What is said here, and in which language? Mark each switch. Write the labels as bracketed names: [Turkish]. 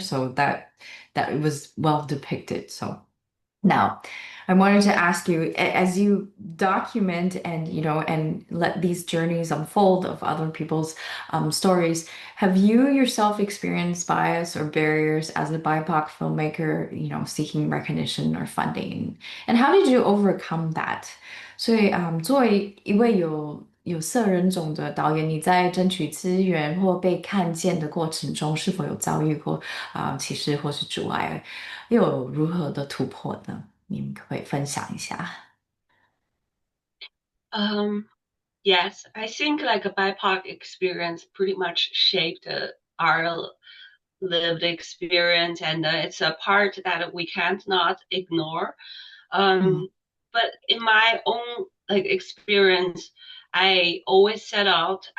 [English] So that it was well depicted. So now, I wanted to ask you, as you document and and let these journeys unfold of other people's stories, have you yourself experienced bias or barriers as a BIPOC filmmaker, seeking recognition or funding? And how did you overcome that? [Chinese] 所以，作为一位有色人种的导演，你在争取资源或被看见的过程中，是否有遭遇过歧视或是阻碍？又有如何的突破呢？你们可不可以分享一下？ [English] Um, yes, I think like a BIPOC experience pretty much shaped our lived experience, and it's a part that we can't not ignore. Mm. Um, but in my own like experience, I always set out.